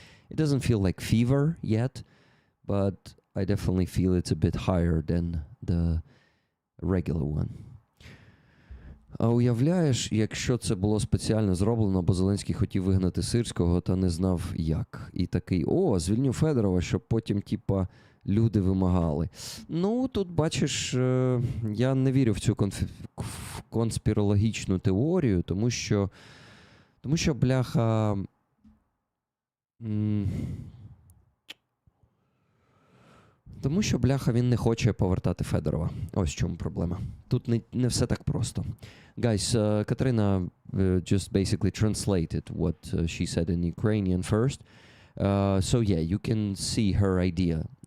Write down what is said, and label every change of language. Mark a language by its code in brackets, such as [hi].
[en] It doesn't feel like fever yet, but I definitely feel it's a bit higher than the regular one. [uk] А уявляєш, якщо це було спеціально зроблено, бо Зеленський хотів вигнати Сирського, та не знав як. І такий, звільню Федорова, щоб потім, люди вимагали. Ну, тут, бачиш, я не вірю в цю конспірологічну теорію, тому що, бляха, він не хоче повертати Федорова. Ось в чому проблема. Тут не все так просто. [en] Guys, Katerina just basically translated what she said in Ukrainian first. So yeah, you can see her idea.